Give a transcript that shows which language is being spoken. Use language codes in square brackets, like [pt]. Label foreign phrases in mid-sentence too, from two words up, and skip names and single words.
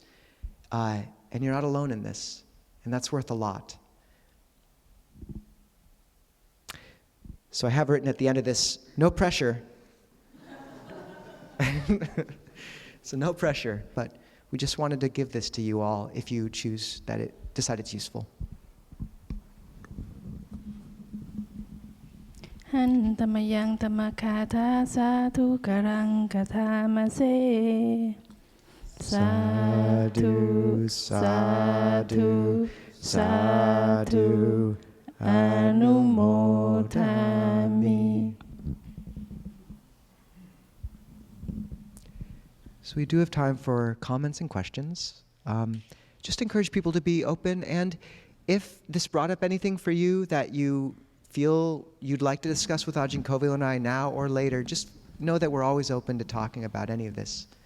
[en] And you're not alone in this, and that's worth a lot. So I have written at the end of this, no pressure. So no pressure, but we just wanted to give this to you all if you decide it's useful. [pi] หันตมยังตมคาถาสาธุกรังกถามเส Sadhu, sadhu, sadhu, anumodhami. [en] So we do have time for comments and questions. Just encourage people to be open, and if this brought up anything for you that you feel you'd like to discuss with Ajahn Kovilo and I now or later, just know that we're always open to talking about any of this.